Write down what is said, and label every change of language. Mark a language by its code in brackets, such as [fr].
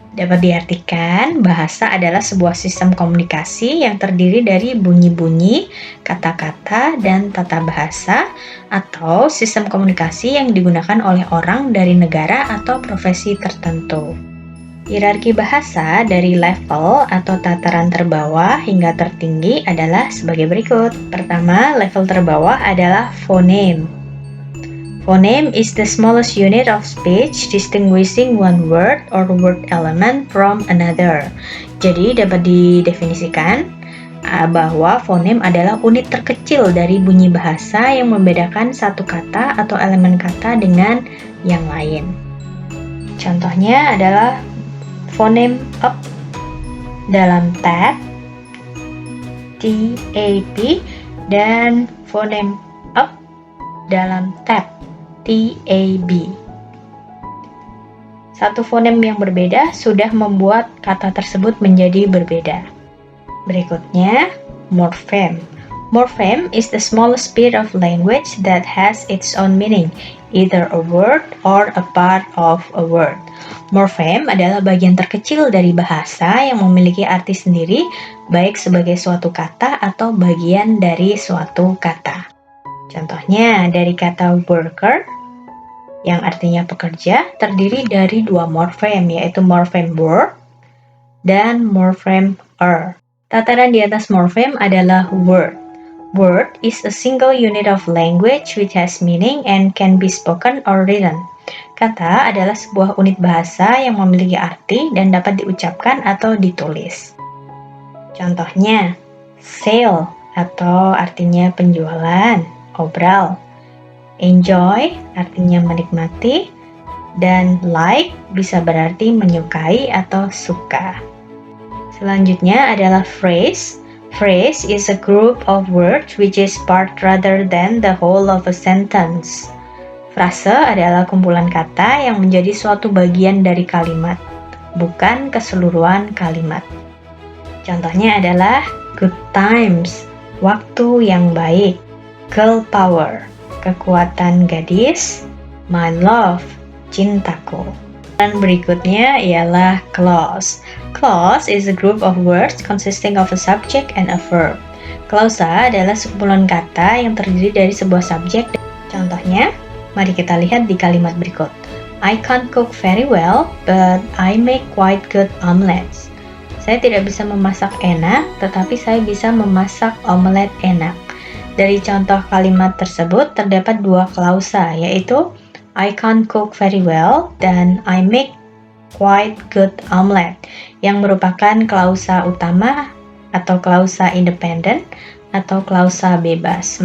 [id] Dapat diartikan, bahasa adalah sebuah sistem komunikasi yang terdiri dari bunyi-bunyi, kata-kata, dan tata bahasa, atau sistem komunikasi yang digunakan oleh orang dari negara atau profesi tertentu. Hierarki bahasa dari level atau tataran terbawah hingga tertinggi adalah sebagai berikut. Pertama, level terbawah adalah phoneme. [en] Phoneme is the smallest unit of speech distinguishing one word or word element from another. [id] Jadi dapat didefinisikan bahwa fonem adalah unit terkecil dari bunyi bahasa yang membedakan satu kata atau elemen kata dengan yang lain. Contohnya adalah fonem up dalam tab, TAP, dan fonem up dalam tab, TAB. Satu fonem yang berbeda sudah membuat kata tersebut menjadi berbeda. Berikutnya, morpheme. [en] Morpheme is the smallest bit of language that has its own meaning, either a word or a part of a word. [id] Morpheme adalah bagian terkecil dari bahasa yang memiliki arti sendiri, baik sebagai suatu kata atau bagian dari suatu kata. Contohnya, dari kata worker, yang artinya pekerja, terdiri dari dua morfem, yaitu morfem word dan morfem er. Tataran di atas morfem adalah word. [en] Word is a single unit of language which has meaning and can be spoken or written. [id] Kata adalah sebuah unit bahasa yang memiliki arti dan dapat diucapkan atau ditulis. Contohnya, sale atau artinya penjualan, obral. Enjoy artinya menikmati, dan like bisa berarti menyukai atau suka. Selanjutnya adalah phrase. [en] Phrase is a group of words which is part rather than the whole of a sentence. [id] Frase adalah kumpulan kata yang menjadi suatu bagian dari kalimat, bukan keseluruhan kalimat. Contohnya adalah [en] good times, [id] waktu yang baik, [en] girl power, [id] kekuatan gadis, [en] my love, [id] cintaku. Dan berikutnya ialah clause. [en] Clause is a group of words consisting of a subject and a verb. [id] Klausa adalah sekumpulan kata yang terdiri dari sebuah subjek. Contohnya, mari kita lihat di kalimat berikut. [en] I can't cook very well, but I make quite good omelets. [id] Saya tidak bisa memasak enak, tetapi saya bisa memasak omelet enak. Dari contoh kalimat tersebut terdapat dua klausa, yaitu [en] I can't cook very well [id] dan [en] I make quite good omelet, [id] yang merupakan klausa utama atau klausa independen atau klausa bebas.